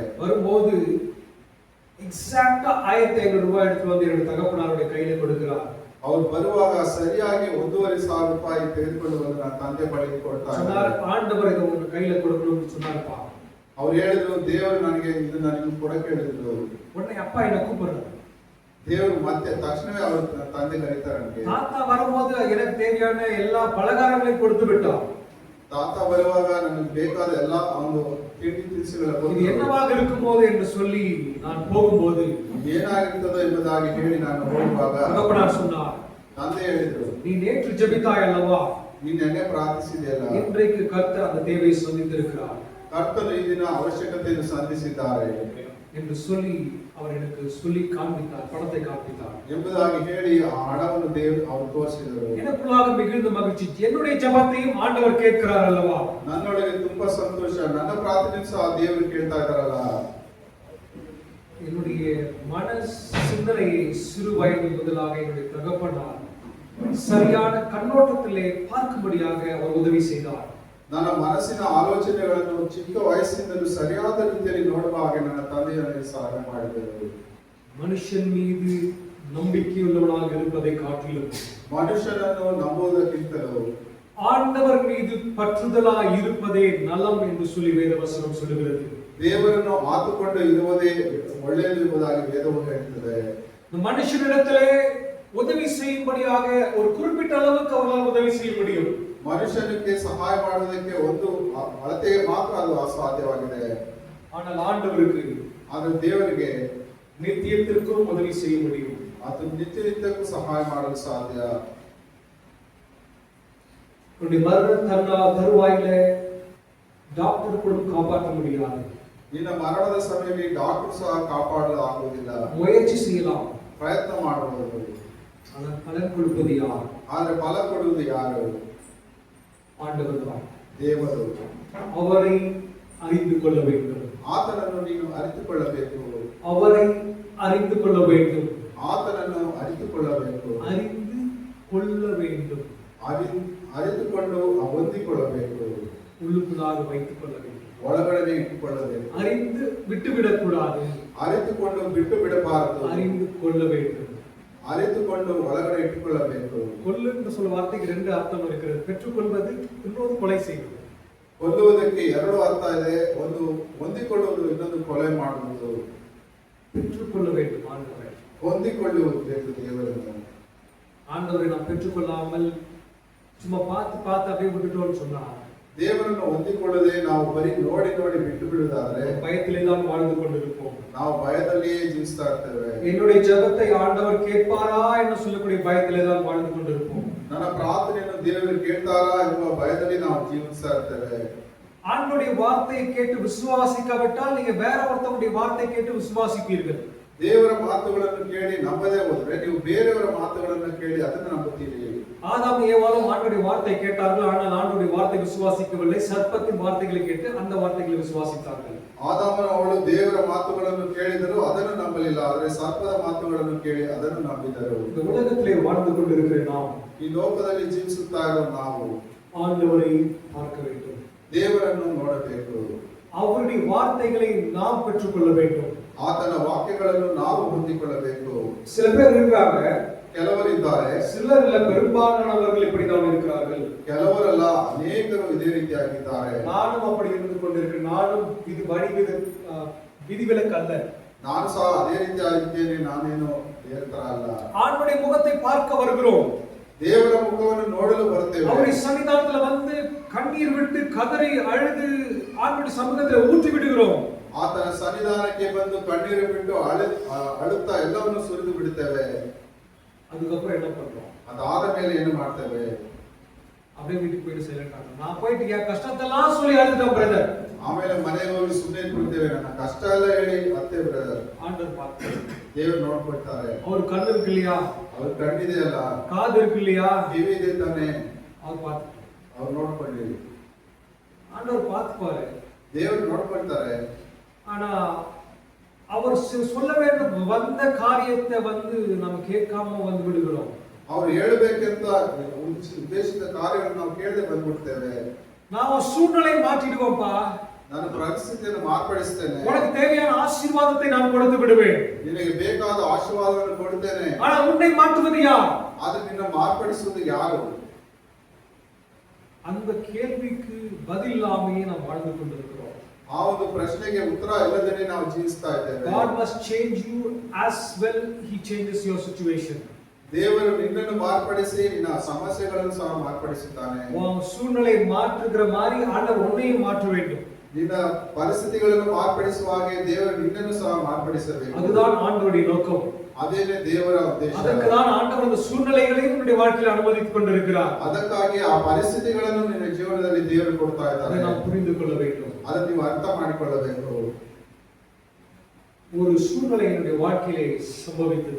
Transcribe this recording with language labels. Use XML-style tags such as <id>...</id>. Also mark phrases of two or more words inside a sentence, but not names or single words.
<ta>வரும்போது எக்ஸாக்ட்டா 1500 ரூபாய் எடுத்து வந்து என்னுடைய தகப்பனாருடைய கையில கொடுக்கிறார்.</ta> <kn>ಅವರು ಬರುವಾಗ ಸರಿಯಾಗಿ 1,500 ರೂಪಾಯಿ ತೆಗೆದುಕೊಂಡು ಬಂದು ನನ್ನ ತಂದೆ ಬಳಿಗೆ ಕೊಡ್ತಾರೆ.</kn> <ta>சொன்னார், ஆண்டவர் இதை உங்க கையில கொடுக்கணும்னு சொன்னாருப்பா.</ta> <kn>ಅವ್ರು ಹೇಳಿದ್ರು, ದೇವರು ನನಗೆ ಇದು ನನಗೆ ಕೊಡಕ್ಕೆ ಹೇಳಿದ್ರು.</kn> <ta>உடனே அப்பா என்ன கூப்பிடுறாரு.</ta> <kn>ದೇವರು ಮತ್ತೆ ತಕ್ಷಣವೇ ಅವರು ತಂದೆ ಕರೀತಾರೆ. ನನಗೆ</kn> <ta>தாத்தா வரும்போது எனக்கு தேவையான எல்லா பலகாரங்களையும் கொடுத்து விட்டார்.</ta> <kn>ತಾತ ಬರುವಾಗ ನನಗೆ ಬೇಕಾದ ಎಲ್ಲ ಒಂದು ತಿಂಡಿ ತಿನಿಸುಗಳ</kn> <ta>இது என்னவாக இருக்கும்போது என்று சொல்லி நான் போகும்போது</ta> <kn>ಏನಾಗಿರ್ತದೋ ಎಂಬುದಾಗಿ ಹೇಳಿ ನಾನು ಹೋಗುವಾಗ</kn> <ta>தகப்பனார் சொன்னார்,</ta> <kn>ತಂದೆ ಹೇಳಿದ್ರು,</kn> <ta>நீ நேற்று ஜெபித்தாய் அல்லவா?</ta> <kn>ನೀನು ನೆನ್ನೆ ಪ್ರಾರ್ಥಿಸಿದೆಯಲ್ಲ,</kn> <ta>இன்றைக்கு கர்த்தர் அந்த தேவையை சந்தித்திருக்கிறார்.</ta> <kn>ಕರ್ತನು ಈ ದಿನ ಅವಶ್ಯಕತೆಯನ್ನು ಸಂಧಿಸಿದ್ದಾರೆ</kn> <ta>என்று சொல்லி அவர் எனக்கு சொல்லி காண்பித்தார், பணத்தை காண்பித்தார்</ta> <kn>ಎಂಬುದಾಗಿ ಹೇಳಿ ಆ ಹಣವನ್ನು ದೇವರು ಅವರು ತೋರಿಸಿದರು.</kn> <ta>எனக்குள்ளாக மிகுந்த மகிழ்ச்சி. என்னுடைய ஜெபத்தையும் ஆண்டவர் கேட்கிறார் அல்லவா?</ta> <kn>ನನ್ನೊಳಗೆ ತುಂಬಾ ಸಂತೋಷ. ನನ್ನ ಪ್ರಾರ್ಥನೆ ಸಹ ದೇವರು ಕೇಳ್ತಾ ಇದ್ದಾರಲ್ಲ.</kn> <ta>என்னுடைய மன சிந்தனையை சிறு வயது முதலாக என்னுடைய தகப்பனார் சரியான கண்ணோட்டத்திலே பார்க்கும்படியாக அவர் உதவி செய்தார்.</ta> <kn>ನನ್ನ ಮನಸ್ಸಿನ ಆಲೋಚನೆಗಳನ್ನು ಚಿಕ್ಕ ವಯಸ್ಸಿನಿಂದಲೂ ಸರಿಯಾದ ರೀತಿಯಲ್ಲಿ ನೋಡುವ ಹಾಗೆ ನನ್ನ ತಂದೆಯ ನನಗೆ ಸಹಾಯ ಮಾಡಿದರು.</kn> <ta>மனுஷன் மீது நம்பிக்கையுள்ளவனாக இருப்பதை காட்டிலும்</ta> <kn>ಮನುಷ್ಯನನ್ನು ನಂಬುವುದಕ್ಕಿಂತಲೂ</kn> <ta>ஆண்டவர் மீது பற்றுதலாய் இருப்பதே நலம் என்று சொல்லி வேதவசனம் சொல்லுகிறது.</ta> <kn>ದೇವರನ್ನು ಆತುಕೊಂಡು ಇರುವುದೇ ಒಳ್ಳೆಯದು ಎಂಬುದಾಗಿ ವೇದವು ಹೇಳುತ್ತದೆ.</kn> <ta>மனுஷனிடத்திலே உதவி செய்யும்படியாக ஒரு குறிப்பிட்ட அளவுக்கு அவர்களால் உதவி செய்ய முடியும்.</ta> <kn>ಮನುಷ್ಯನಿಗೆ ಸಹಾಯ ಮಾಡುವುದಕ್ಕೆ ಒಂದು ಅಳತೆಗೆ ಮಾತ್ರ ಅದು ಅಸಾಧ್ಯವಾಗಿದೆ.</kn> <ta>ஆனால் ஆண்டவருக்கு,</ta> <kn>ಆದರೆ ದೇವರಿಗೆ</kn> <ta>நித்தியத்திற்கும் உதவி செய்ய முடியும்.</ta> <kn>ಅದು ನಿತ್ಯಕ್ಕೂ ಸಹಾಯ ಮಾಡಲು ಸಾಧ್ಯ.</kn> <ta>உன்னுடைய மரண தருவாயில டாக்டர் கூட காப்பாற்ற முடியாது.</ta> <kn>ನಿನ್ನ ಮರಣದ ಸಮಯದಲ್ಲಿ ಡಾಕ್ಟರ್ ಸಹ ಕಾಪಾಡಲು ಆಗುವುದಿಲ್ಲ.</kn> <ta>முயற்சி செய்யலாம்,</ta> <kn>ಪ್ರಯತ್ನ ಮಾಡಬಹುದು.</kn> <ta>பலன் கொடுப்பது யார்?</ta> <kn>ಆದ್ರೆ ಫಲ ಕೊಡುವುದು ಯಾರು?</kn> <ta>ஆண்டவர் தான்.</ta> <kn>ದೇವರು.</kn> <ta>அவரை அறிந்து கொள்ள வேண்டும்.</ta> <kn>ಆತನನ್ನು ನೀನು ಅರಿತುಕೊಳ್ಳಬೇಕು.</kn> <ta>அவரை அறிந்து கொள்ள வேண்டும்.</ta> <kn>ಆತನನ್ನು ಅರಿತುಕೊಳ್ಳಬೇಕು.</kn> <ta>அறிந்து கொள்ள வேண்டும்.</ta> <kn>ಅರಿತುಕೊಂಡು ಹೊಂದಿಕೊಳ್ಳಬೇಕು.</kn> <ta>உள்ளுக்குள்ளாக வைத்துக் கொள்ள வேண்டும்.</ta> <kn>ಒಳಗಡೆ ಇಟ್ಟುಕೊಳ್ಳಬೇಕು.</kn> <ta>அறிந்து விட்டு விடக்கூடாது.</ta> <kn>ಅರಿತುಕೊಂಡು ಬಿಟ್ಟು ಬಿಡಬಾರದು.</kn> <ta>அறிந்து கொள்ள வேண்டும்.</ta> <kn>ಅರಿತುಕೊಂಡು ಒಳಗಡೆ ಇಟ್ಟುಕೊಳ್ಳಬೇಕು.</kn> <ta>கொல்லு என்று சொல்ல வார்த்தைக்கு ரெண்டு அர்த்தம் இருக்கிறது. பெற்றுக்கொள்வது, இன்னொரு கொலை செய்வது.</ta> <kn>ಕೊಲ್ಲುವುದಕ್ಕೆ ಎರಡು ಅರ್ಥ ಇದೆ. ಒಂದು ಹೊಂದಿಕೊಳ್ಳುವುದು, ಇನ್ನೊಂದು ಕೊಲೆ ಮಾಡುವುದು.</kn> <ta>பெற்றுக்கொள்ள வேண்டும் ஆண்டவரை.</ta> <kn>ಹೊಂದಿಕೊಳ್ಳುವುದು ಬೇಕು ದೇವರನ್ನು.</kn> <ta>ஆண்டவரை நாம் பெற்றுக்கொள்ளாமல் சும்மா பார்த்து அப்படியே விட்டுட்டோம்னு சொன்னா</ta> <kn>ದೇವರನ್ನು ಹೊಂದಿಕೊಳ್ಳದೆ ನಾವು ಬರೀ ನೋಡಿ ಬಿಟ್ಟು ಬಿಡುವುದಾದ್ರೆ</kn> <ta>பயத்திலே தான் வாழ்ந்து கொண்டிருப்போம்.</ta> <kn>ನಾವು ಭಯದಲ್ಲಿಯೇ ಜೀವಿಸ್ತಾ ಇರ್ತೇವೆ.</kn> <ta>என்னுடைய ஜெபத்தை ஆண்டவர் கேட்பாரா என்று சொல்லக்கூடிய பயத்திலே தான் வாழ்ந்து கொண்டிருப்போம்.</ta> <kn>ನನ್ನ ಪ್ರಾರ್ಥನೆಯನ್ನು ದೇವರು ಕೇಳ್ತಾರಾ ಎನ್ನುವ ಭಯದಲ್ಲಿ ನಾವು ಜೀವಿಸ್ತಾ ಇರ್ತೇವೆ.</kn> <ta>ஆண்டவருடைய வார்த்தையை கேட்டு விசுவாசிக்காவிட்டால் நீங்க வேற ஒருத்தருடைய வார்த்தையை கேட்டு விசுவாசிப்பீர்கள்.</ta> <kn>ದೇವರ ಮಾತುಗಳನ್ನು ಕೇಳಿ ನಂಬದೇ ಹೋದ್ರೆ ನೀವು ಬೇರೆಯವರ ಮಾತುಗಳನ್ನು ಕೇಳಿ ಅದನ್ನು ನಂಬುತ್ತೀರಿ.</kn> <ta>ஆதாம் ஏவாளும் ஆண்டவருடைய வார்த்தை கேட்டார்கள், ஆனால் ஆண்டவருடைய வார்த்தை விசுவாசிக்கவில்லை. சர்ப்பத்தின் வார்த்தைகளை கேட்டு அந்த வார்த்தைகளை விசுவாசித்தார்கள்.</ta> <kn>ಆದಾಮನು ಅವಳು ದೇವರ ಮಾತುಗಳನ್ನು ಕೇಳಿದರು, ಅದನ್ನು ನಂಬಲಿಲ್ಲ. ಆದರೆ ಸರ್ಪದ ಮಾತುಗಳನ್ನು ಕೇಳಿ ಅದನ್ನು ನಂಬಿದರು.</kn> <ta>இந்த உலகத்திலே வாழ்ந்து கொண்டிருக்கிற நாம்,</ta> <kn>ಈ ಲೋಕದಲ್ಲಿ ಜೀವಿಸುತ್ತಾ ಇರೋ ನಾವು</kn> <ta>ஆண்டவரை பார்க்க வேண்டும்.</ta> <kn>ದೇವರನ್ನು ನೋಡಬೇಕು.</kn> <ta>அவருடைய வார்த்தைகளை நாம் பெற்றுக்கொள்ள வேண்டும்.</ta> <kn>ಆತನ ವಾಕ್ಯಗಳನ್ನು ನಾವು ಹೊಂದಿಕೊಳ್ಳಬೇಕು.</kn> <ta>சில பேர் இருக்காங்க,</ta> <kn>ಕೆಲವರಿದ್ದಾರೆ,</kn> <ta>சிலர் இல்ல, பெரும்பாலானவர்கள் இப்படிதான் இருக்கிறார்கள்.</ta> <kn>ಕೆಲವರಲ್ಲ, ಅನೇಕರು ಇದೇ ರೀತಿಯಾಗಿದ್ದಾರೆ.</kn> <ta>நானும் அப்படி இருந்து கொண்டிருக்கிறேன். நானும் இது விதிவிலக்கு அல்ல.</ta> <kn>ನಾನು ಸಹ ಅದೇ ರೀತಿಯಾಗಿದ್ದೇನೆ. ನಾನೇನು ಬೇರೆ ತರ ಅಲ್ಲ.</kn> <ta>ஆண்டவருடைய முகத்தை பார்க்க வருகிறோம்.</ta> <kn>ದೇವರ ಮುಖವನ್ನು ನೋಡಲು ಬರುತ್ತೇವೆ.</kn> <ta>அவருடைய சன்னிதானத்துல வந்து கண்ணீர் விட்டு கதறி அழுது ஆண்டவருடைய சமூகத்துல ஊற்றி விடுகிறோம்.</ta> <kn>ಆತನ ಸನ್ನಿಧಾನಕ್ಕೆ ಬಂದು ಕಣ್ಣೀರು ಬಿಟ್ಟು ಅಳುತ್ತಾ ಎಲ್ಲವನ್ನು ಸುರಿದು ಬಿಡುತ್ತೇವೆ.</kn> <ta>அதுக்கப்புறம் என்ன பண்றோம்?</ta> <kn>ಅದಾದ ಮೇಲೆ ಏನು ಮಾಡ್ತೇವೆ?</kn> <ta>அப்படியே வீட்டுக்கு போயிட்டு சைலண்ட் ஆகும். நான் போயிட்டு என் கஷ்டத்தெல்லாம் சொல்லி அழுதுட்டேன் பிரதர்.</ta> <kn>ಆಮೇಲೆ ಮನೆಗೆ ಹೋಗಿ ಸುಮ್ಮನೆ ಇಟ್ಬಿಡ್ತೇವೆ. ನನ್ನ ಕಷ್ಟ ಎಲ್ಲ ಹೇಳಿ ಅತ್ತೆ ಬ್ರದರ್.</kn> <ta>ஆண்டவர் பார்த்தார்.</ta> <kn>ದೇವರು ನೋಡ್ಕೊಳ್ತಾರೆ.</kn> <ta>அவர் ಕಣ್ಣು இருக்கு இல்லையா?</ta> <kn>ಅವ್ರ ಕಣ್ಣಿದೆ ಅಲ್ಲ,</kn> <ta>காது இருக்கு இல்லையா?</ta> <kn>ಕಿವಿ ಇದೆ ತಾನೆ,</kn> <ta>அவர் பார்த்து,</ta> <kn>ಅವ್ರು ನೋಡ್ಕೊಳ್ಳಿ.</kn> <ta>ஆண்டவர் பார்த்துப்பாரு.</ta> <kn>ದೇವರು ನೋಡ್ಕೊಳ್ತಾರೆ.</kn> <ta>ஆனா அவர் சொல்ல வேண்டும் வந்த காரியத்தை வந்து நம்ம கேட்காம வந்து விடுகிறோம்.</ta> <kn>ಅವ್ರು ಹೇಳಬೇಕಂತ ಉದ್ದೇಶಿತ ಕಾರ್ಯವನ್ನು ನಾವು ಕೇಳದೆ ಬಂದ್ಬಿಡ್ತೇವೆ.</kn> <ta>ನಾವು சூழ்நிலை மாற்றிடுவோம்ப்பா.</ta> <kn>ನಾನು ಪರಿಸ್ಥಿತಿಯನ್ನು ಮಾರ್ಪಡಿಸ್ತೇನೆ.</kn> <ta>உனக்கு தேவையான ஆசீர்வாதத்தை நான் கொடுத்து விடுவேன்.</ta> <kn>ನಿನಗೆ ಬೇಕಾದ ಆಶೀರ್ವಾದವನ್ನು ಕೊಡುತ್ತೇನೆ.</kn> <ta>ஆனா உன்னை மாற்றுவது யார்?</ta> <kn>ಆದ್ರೆ ನಿನ್ನ ಮಾರ್ಪಡಿಸುವುದು ಯಾರು?</kn> <ta>அந்த கேள்விக்கு பதில் இல்லாமையே நாம் வாழ்ந்து கொண்டிருக்கிறோம்.</ta> <kn>ಆ ಒಂದು ಪ್ರಶ್ನೆಗೆ ಉತ್ತರ ಇಲ್ಲದೇ ನಾವು ಜೀವಿಸ್ತಾ ಇದ್ದೇವೆ.</kn> <en>God must change you as well he changes your situation.</en> <kn>ದೇವರು ನಿನ್ನನ್ನು ಮಾರ್ಪಡಿಸಿ ನಿನ್ನ ಸಮಸ್ಯೆಗಳನ್ನು ಸಹ ಮಾರ್ಪಡಿಸುತ್ತಾನೆ.</kn> <ta>உன் சூழ்நிலை மாற்றுகிற மாதிரி ஆண்டவர் உன்னையும் மாற்ற வேண்டும்.</ta> <kn>ನಿನ್ನ ಪರಿಸ್ಥಿತಿಗಳನ್ನು ಮಾರ್ಪಡಿಸುವ ಹಾಗೆ ದೇವರು ನಿನ್ನನ್ನು ಸಹ ಮಾರ್ಪಡಿಸಬೇಕು.</kn> <ta>அதுதான் ஆண்டவருடைய நோக்கம்.</ta> <kn>ಅದೇನೇ ದೇವರ ಉದ್ದೇಶ.</kn> <ta>ಅದಕ್ಕೆ தான் ஆண்டவர் அந்த சூழ்நிலைகளையும் நம்முடைய வாழ்க்கையில் அனுமதித்துக் கொண்டிருக்கிறார்.</ta> <kn>ಅದಕ್ಕಾಗಿ ಆ ಪರಿಸ್ಥಿತಿಗಳನ್ನು ನಿನ್ನ ಜೀವನದಲ್ಲಿ ದೇವರು ಕೊಡ್ತಾ ಇದ್ದಾರೆ.</kn> <ta>அதை நாம் புரிந்து கொள்ள வேண்டும்.</ta> <kn>ಅದನ್ನು ನೀವು ಅರ್ಥ ಮಾಡಿಕೊಳ್ಳಬೇಕು.</kn> <ta>ஒரு சூழ்நிலை என்னுடைய வாழ்க்கையிலே சம்பவித்தது.</ta>